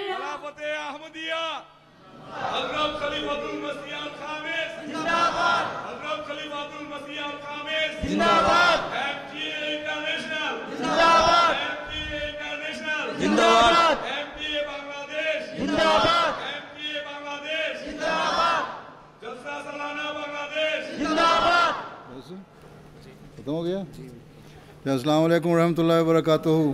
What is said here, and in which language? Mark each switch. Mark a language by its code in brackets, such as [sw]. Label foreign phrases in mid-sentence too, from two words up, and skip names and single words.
[bn] খেলাফতে আহমদিয়া হযরত খলিফাতুল মসিহ আল খামিস জিন্দাবাদ, হযরত খলিফাতুল মসিহ আল খামিস জিন্দাবাদ, এমটিএ ইন্টারন্যাশনাল জিন্দাবাদ, এমটিএ ইন্টারন্যাশনাল জিন্দাবাদ, এমটিএ বাংলাদেশ জিন্দাবাদ, এমটিএ বাংলাদেশ জিন্দাবাদ, [ur] جلسہ سالانہ [bn] বাংলাদেশ জিন্দাবাদ। [ur] ختم ہو گیا؟ [ar] السلام علیکم ورحمۃ اللہ وبرکاتہ۔